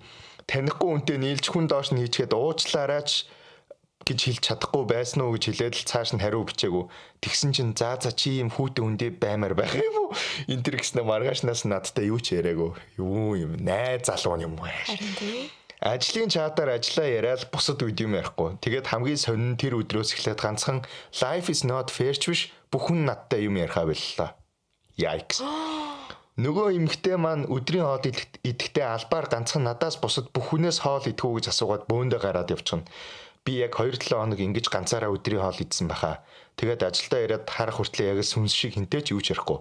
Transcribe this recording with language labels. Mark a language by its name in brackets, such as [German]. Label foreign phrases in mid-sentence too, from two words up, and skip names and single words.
[Mongolian] Танихгүй үнтэй нийлж хүн доош нь хийчихэд уучлаарайч гэж хэлж чадахгүй байсан уу гэж хэлээд л цааш нь хариу бичээгүй. Тэгсэн чинь за чи юм хүүтэн үндэ баймаар байх юм уу? Энд тэр гэснээр маргаашнаас надтай юу ч яриаггүй. Юу юм найз залуу юм уу? Харин тийм. Ажлын чатаар ажиллаа яриад бусад үед юм ярихгүй. Тэгээд хамгийн сонин тэр өдрөөс эхлээд ганцхан [English] life is not fair [Mongolian] ч биш бүхэн надтай юм ярихаа боллоо. Yikes. Нөгөө эмэгтэй маань өдрийн хоол идэхдээ албаар ганцхан надаас бусад бүхнээс хоол идэх үү гэж асуугаад бөөндөө гараад явчихна. Би яг 2-7 хоног ингэж ганцаараа өдрийн хоол идсэн баха. Тэгээд ажилдаа ирээд харах хүртлээр яг сүнс шиг хинтээч юу ч ярихгүй.